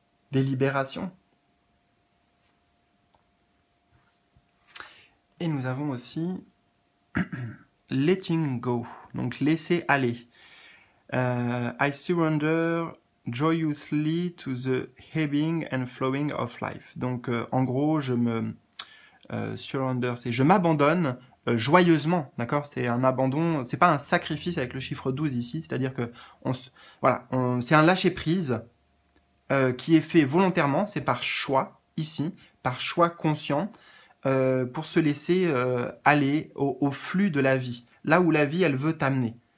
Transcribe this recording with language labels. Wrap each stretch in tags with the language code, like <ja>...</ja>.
<fr>Des libérations. Et nous avons aussi</fr> <en>letting go,</en> <fr>donc laisser aller.</fr> <en>I surrender joyously to the ebbing and flowing of life.</en> <fr>Donc en gros, surrender, c'est je m'abandonne joyeusement, d'accord? C'est un abandon, c'est pas un sacrifice avec le chiffre 12 ici, c'est-à-dire que voilà, c'est un lâcher prise qui est fait volontairement, c'est par choix ici, par choix conscient, pour se laisser aller au flux de la vie, là où la vie elle veut t'amener.</fr>